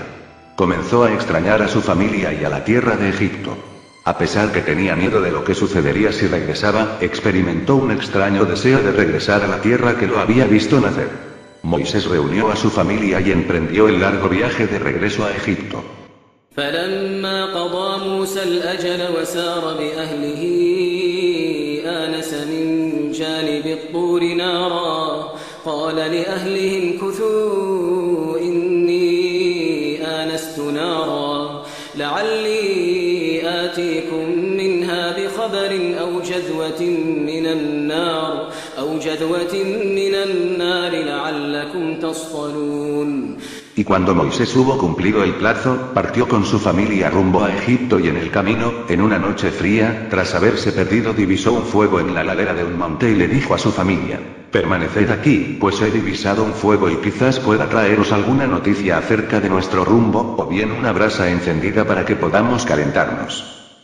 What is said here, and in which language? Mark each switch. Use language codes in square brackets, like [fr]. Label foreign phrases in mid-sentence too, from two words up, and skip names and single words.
[es] Comenzó a extrañar a su familia y a la tierra de Egipto. A pesar que tenía miedo de lo que sucedería si regresaba, experimentó un extraño deseo de regresar a la tierra que lo había visto nacer. Moisés reunió a su familia y emprendió el largo viaje de regreso a Egipto. [ar] فلما قضى موسى الأجل وسار بأهله آنس من جانب الطور نارا قال لأهلهم كثوا إني آنست نارا لعلي آتيكم منها بخبر أو جذوة من النار لعلكم تصطلون. [es] Y cuando Moisés hubo cumplido el plazo, partió con su familia rumbo a Egipto y en el camino, en una noche fría, tras haberse perdido divisó un fuego en la ladera de un monte y le dijo a su familia: permaneced aquí, pues he divisado un fuego y quizás pueda traeros alguna noticia acerca de nuestro rumbo, o bien una brasa encendida para que podamos calentarnos.